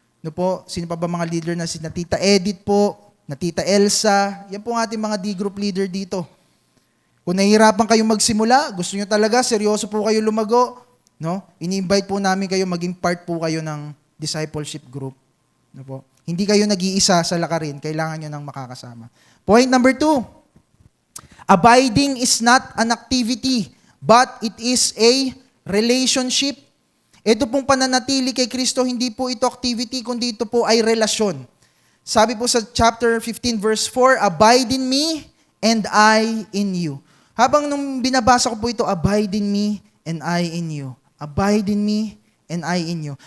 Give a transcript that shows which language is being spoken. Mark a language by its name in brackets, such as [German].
[Filipino] No po, sino pa ba mga leader na na Tita Edith po, na Tita Elsa, yan po ang ating mga D-group leader dito. Kung nahihirapan kayong magsimula, gusto nyo talaga, seryoso po kayo lumago, no? Ini-invite po namin kayo, maging part po kayo ng discipleship group. No po? Hindi kayo nag-iisa sa lakarin, kailangan nyo nang makakasama. [English] Point number 2, abiding is not an activity, but it is a relationship. [Filipino] Ito pong pananatili kay Kristo, hindi po ito activity, kundi ito po ay relasyon. Sabi po sa [English] chapter 15 verse 4, abide in me and I in you. [Filipino] Habang nung binabasa ko po ito, [English] abide in me and I in you. Abide in me and I in you.